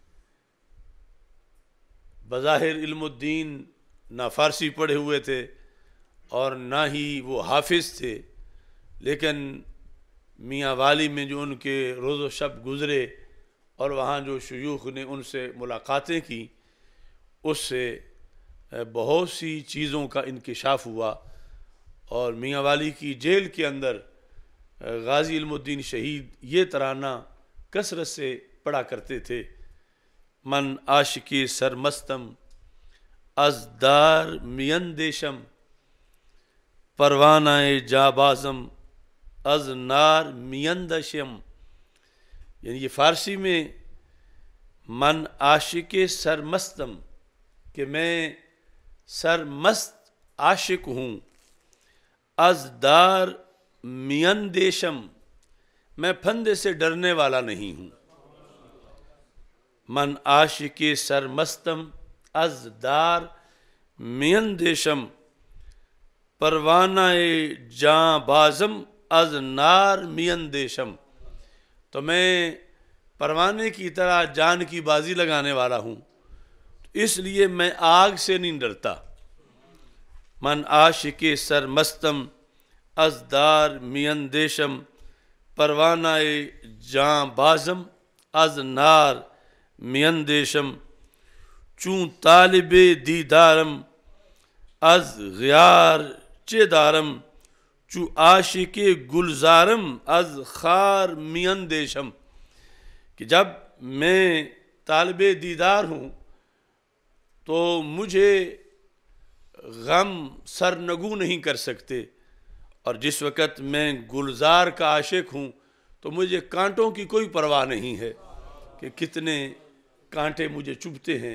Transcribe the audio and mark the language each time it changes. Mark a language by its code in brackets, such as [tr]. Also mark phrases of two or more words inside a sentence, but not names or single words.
[ur] بظاہر علم الدین نہ فارسی پڑھے ہوئے تھے اور نہ ہی وہ حافظ تھے، لیکن میاں والی میں جو ان کے روز و شب گزرے اور وہاں جو شیوخ نے ان سے ملاقاتیں کی، اس سے بہت سی چیزوں کا انکشاف ہوا۔ اور میاں والی کی جیل کے اندر غازی علم الدین شہید یہ ترانہ کثرت سے پڑھا کرتے تھے: [fa] من عاشقی سرمستم از دار میندیشم، پروانہ جابازم از نار میندشم۔ [ur] یعنی یہ فارسی میں [fa] من عاشق سرمستم [ur] کہ میں سرمست عاشق ہوں، [fa] از دار میندیشم [ur] میں پھندے سے ڈرنے والا نہیں ہوں۔ [fa] من عاشق سرمستم از دار میندیشم، پروانہ جاں بازم از نار میندیشم۔ [ur] تو میں پروانے کی طرح جان کی بازی لگانے والا ہوں، اس لیے میں آگ سے نہیں ڈرتا۔ [fa] من عاشق سرمستم از دار میندیشم، پروانہ جاں بازم از نار میندیشم۔ چون طالب دیدارم از غیار چے دارم، چو عاشق گلزارم از خار میندیشم۔ [ur] کہ جب میں طالب دیدار ہوں تو مجھے غم سرنگوں نہیں کر سکتے، اور جس وقت میں گلزار کا عاشق ہوں تو مجھے کانٹوں کی کوئی پرواہ نہیں ہے کہ کتنے کانٹے مجھے چبھتے ہیں۔